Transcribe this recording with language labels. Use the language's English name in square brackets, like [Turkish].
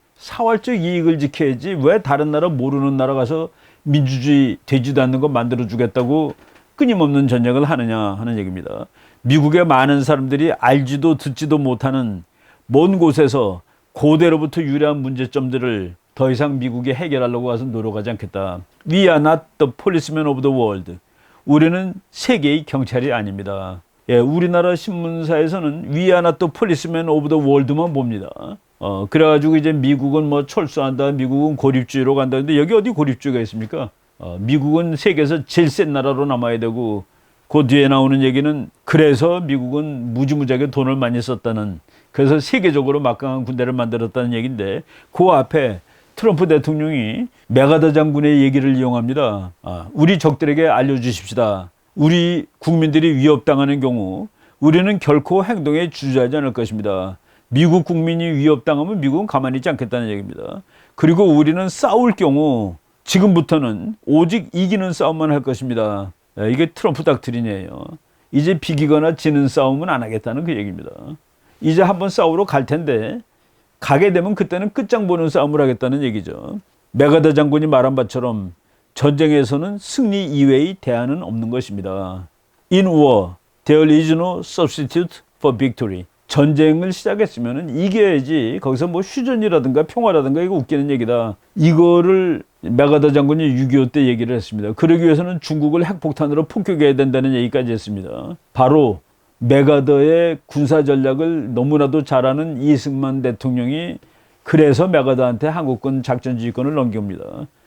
[Korean] 사활적 이익을 지켜야지 왜 다른 나라 모르는 나라 가서 민주주의 되지도 않는 거 만들어주겠다고 끊임없는 전쟁을 하느냐 하는 얘기입니다. 미국의 많은 사람들이 알지도 듣지도 못하는 먼 곳에서 고대로부터 유래한 문제점들을 더 이상 미국이 해결하려고 와서 노력하지 않겠다. [English] We are not the policemen of the world. [Korean] 우리는 세계의 경찰이 아닙니다. 예, 우리나라 신문사에서는 [English] We are not the policemen of the world [Korean] 만 봅니다. 그래가지고 이제 미국은 뭐 철수한다, 미국은 고립주의로 간다. 근데 여기 어디 고립주의가 있습니까? 미국은 세계에서 제일 센 나라로 남아야 되고, 그 뒤에 나오는 얘기는 그래서 미국은 무지무지하게 돈을 많이 썼다는, 그래서 세계적으로 막강한 군대를 만들었다는 얘기인데, 그 앞에 트럼프 대통령이 메가더 장군의 얘기를 이용합니다. 우리 적들에게 알려주십시다. 우리 국민들이 위협당하는 경우 우리는 결코 행동에 주저하지 않을 것입니다. 미국 국민이 위협당하면 미국은 가만히 있지 않겠다는 얘기입니다. 그리고 우리는 싸울 경우 지금부터는 오직 이기는 싸움만 할 것입니다. 이게 트럼프 닥트린이에요. 이제 비기거나 지는 싸움은 안 하겠다는 그 얘기입니다. 이제 한번 싸우러 갈 텐데 가게 되면 그때는 끝장 보는 싸움을 하겠다는 얘기죠. 메가더 장군이 말한 바처럼 전쟁에서는 승리 이외의 대안은 없는 것입니다. [English] In war, there is no substitute for victory. [Korean] 전쟁을 시작했으면 이겨야지. 거기서 뭐 휴전이라든가 평화라든가 이거 웃기는 얘기다. 이거를 메가더 장군이 6.25 때 얘기를 했습니다. 그러기 위해서는 중국을 핵폭탄으로 폭격해야 된다는 얘기까지 했습니다. 바로 메가더의 군사 전략을 너무나도 잘 아는 이승만 대통령이 그래서 메가더한테 한국군 작전지휘권을 넘깁니다.